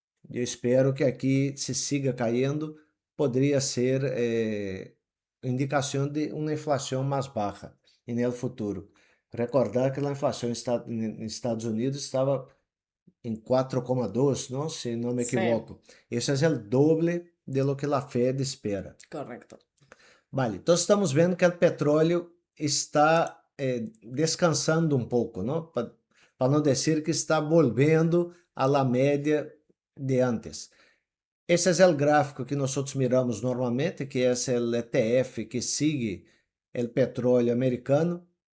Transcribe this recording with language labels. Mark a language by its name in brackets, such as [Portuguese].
[Portuguese] Eu espero que aqui se siga caindo, poderia ser indicação de uma inflação mais baixa no futuro. Recordar que a inflação em Estados Unidos estava em 4,2, ¿no? [Spanish] Si no me Sí, equivoco. Eso es el doble de lo que la Fed espera. correcto. [Portuguese] Vale, então estamos vendo que o petróleo está descansando um pouco, não? Para não dizer que está volvendo à la média de antes. Esse é o gráfico que nós miramos normalmente, que é o ETF que sigue o petróleo americano.